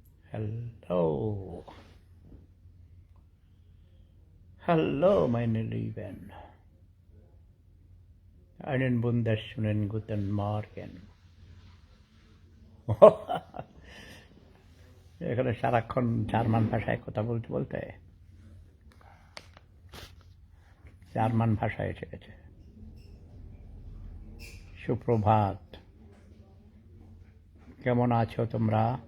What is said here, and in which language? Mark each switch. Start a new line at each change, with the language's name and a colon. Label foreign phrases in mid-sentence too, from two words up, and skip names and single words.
English: Hello. Hello,
German: meine Lieben. Einen wunderschönen guten Morgen.
Bangla: এখানে সারাক্ষণ জার্মান ভাষায় কথা বলতে বলতে জার্মান ভাষায় এসে গেছে। সুপ্রভাত, কেমন আছো তোমরা?